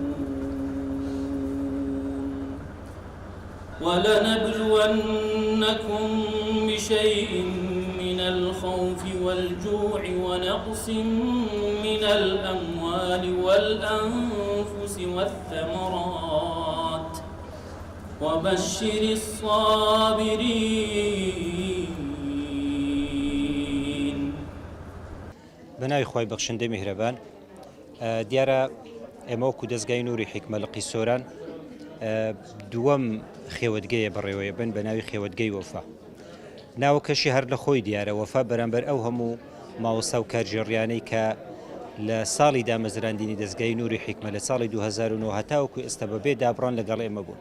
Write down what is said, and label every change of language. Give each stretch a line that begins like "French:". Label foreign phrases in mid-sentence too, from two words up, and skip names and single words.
Arabic: ولنبلونكم بشيء من الخوف والجوع ونقص من الأموال والأنفس والثمرات وبشر الصابرين.
Central Kurdish: بناوی خۆی بەخشندەی میهرەبان، دیارە ئێمە وەکو دەستگای نووری حیکمە لە قیسۆران دووەم خێوەتگەیە بەڕێوەیە بن بە ناوی خێوەتگەی وەفا. ناوەکەشی هەر لە خۆی دیارە وەفا بەرامبەر ئەو هەموو ماوەستا و کارژێڕیانەی کە لە ساڵی دامەزراندنی دەستگای نووری حیکمە لە ساڵی 2009 هەتاوەکو ئێستا بەبێ دابڕان لەگەڵ ئێمە بوون.